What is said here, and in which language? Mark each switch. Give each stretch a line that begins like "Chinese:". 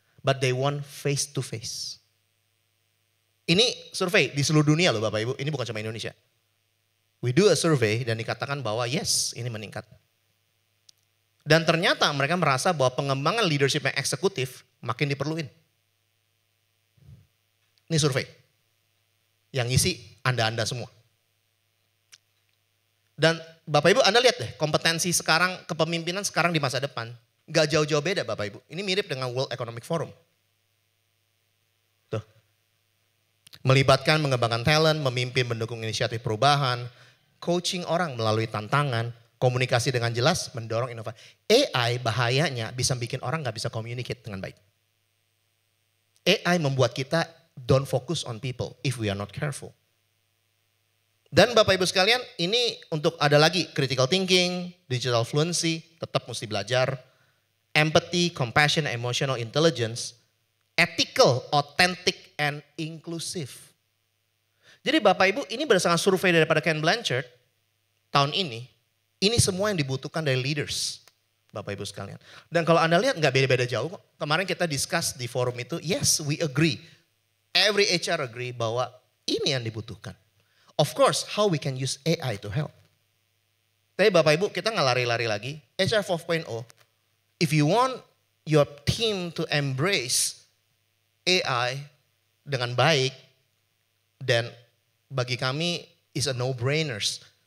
English: But they want face to face.
Indonesian: Ini survei di seluruh dunia loh Bapak Ibu. Ini bukan cuma Indonesia.
English: We do a survey
Indonesian: dan dikatakan bahwa yes ini meningkat. Dan ternyata mereka merasa bahwa pengembangan leadership yang eksekutif makin diperluin. Ini survei. Yang ngisi Anda-Anda semua. Dan Bapak Ibu Anda lihat deh kompetensi sekarang kepemimpinan sekarang di masa depan. Gak jauh-jauh beda Bapak Ibu. Ini mirip dengan World Economic Forum. Tuh. Melibatkan mengembangkan talent, memimpin mendukung inisiatif perubahan, coaching orang melalui tantangan, komunikasi dengan jelas, mendorong inovasi. AI bahayanya bisa bikin orang gak bisa communicate dengan baik.
English: AI
Indonesian: membuat kita
English: don't focus on people if we are not careful.
Indonesian: Dan Bapak Ibu sekalian, ini untuk ada lagi critical thinking, digital fluency, tetap mesti belajar.
English: empathy, compassion, emotional intelligence, ethical, authentic, and inclusive.
Indonesian: Jadi Bapak Ibu, ini berdasarkan survei daripada Ken Blanchard tahun ini semua yang dibutuhkan dari leaders. Bapak Ibu sekalian. Dan kalau Anda lihat nggak beda-beda jauh kok. Kemarin kita discuss di forum itu,
English: yes we agree. Every HR agree
Indonesian: bahwa ini yang dibutuhkan.
English: Of course, how we can use AI to help.
Indonesian: Tapi Bapak Ibu, kita nggak lari-lari lagi. HR 4.0,
English: if you want your team to embrace AI
Indonesian: dengan baik, dan bagi kami
English: is a no-brainers.